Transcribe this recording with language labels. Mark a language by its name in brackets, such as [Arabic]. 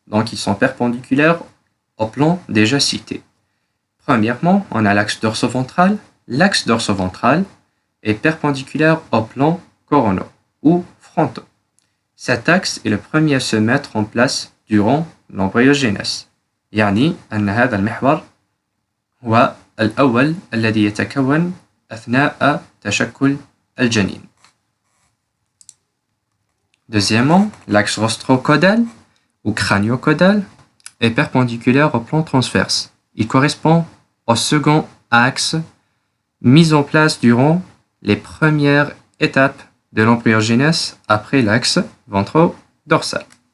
[French] Donc, ils sont perpendiculaires au plan déjà cité. Premièrement, on a l'axe dorsoventral. L'axe dorsoventral est perpendiculaire au plan coronaux ou frontaux. Cet axe est le premier à se mettre en place durant l'embryogenèse. [Arabic] يعني أن هذا المحور هو الأول الذي يتكون أثناء تشكل الجنين. [French] Deuxièmement, l'axe rostrocaudal ou crânio-caudal est perpendiculaire au plan transverse. Il correspond au second axe mis en place durant les premières étapes de l'embryogenèse après l'axe ventro-dorsal.